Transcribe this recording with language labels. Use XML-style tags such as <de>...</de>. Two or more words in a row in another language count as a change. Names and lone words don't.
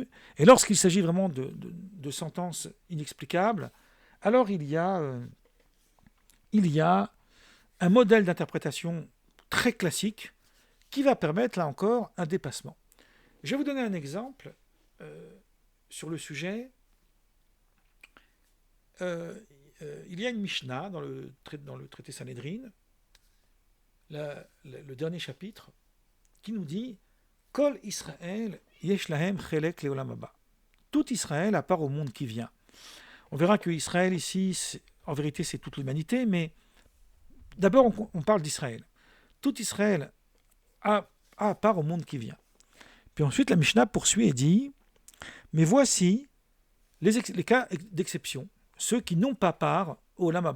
<fr>Et lorsqu'il s'agit vraiment de sentences inexplicables, alors il y a un modèle d'interprétation très classique qui va permettre, là encore, un dépassement. Je vais vous donner un exemple sur le sujet. Il y a une Mishnah dans le traité Sanhedrin, le dernier chapitre, qui nous dit «</fr> <he>כל ישראל יש להם חלק לעולם הבא</he> <fr>» Tout Israël à part au monde qui vient. On verra que Israël ici, en vérité, c'est toute l'humanité, mais d'abord, on parle d'Israël. Tout Israël a part au monde qui vient. Puis ensuite, la Mishnah poursuit et dit « Mais voici les cas d'exception, ceux qui n'ont pas part au</fr> <he>עולם הבא.</he>